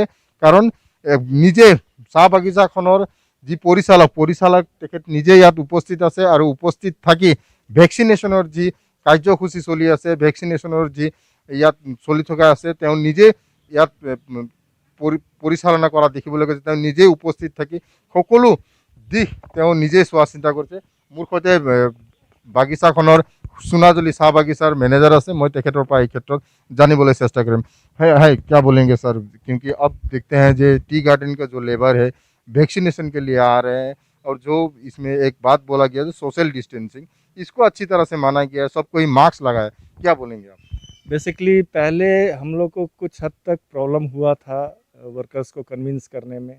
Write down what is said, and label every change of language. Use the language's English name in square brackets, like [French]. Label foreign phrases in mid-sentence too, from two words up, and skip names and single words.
[Assamese] কাৰণ নিজে চাহ বাগিচাখনৰ যি পৰিচালক তেখেত নিজে ইয়াত উপস্থিত আছে, আৰু উপস্থিত থাকি ভেকচিনেশ্যনৰ যি কাৰ্যসূচী চলি আছে, ভেকচিনেশ্যনৰ যি ইয়াত চলি থকা আছে, তেওঁ নিজে ইয়াত পৰিচালনা কৰা দেখিবলৈ গৈছে। তেওঁ নিজেই উপস্থিত থাকি সকলো দিশ তেওঁ নিজেই চোৱা চিন্তা কৰিছে। মোৰ সৈতে বাগিচাখনৰ সোণাজুলি চাহ বাগিচাৰ মেনেজাৰ আছে, মই তেখেতৰ পৰা এই ক্ষেত্ৰত জানিবলৈ চেষ্টা কৰিম। [Hindi] है क्या बोलेंगे सर, क्योंकि अब देखते हैं जो [English] tea garden [Hindi] का जो लेबर है वैक्सीनेशन के लिए आ रहे हैं, और जो इसमें एक बात बोला गया जो [English] social distancing, [Hindi] इसको अच्छी तरह से माना गया है, सबको ही मास्क लगाए, क्या बोलेंगे आप? बेसिकली पहले हम लोग को कुछ हद तक प्रॉब्लम हुआ था वर्कर्स को कन्विंस करने में।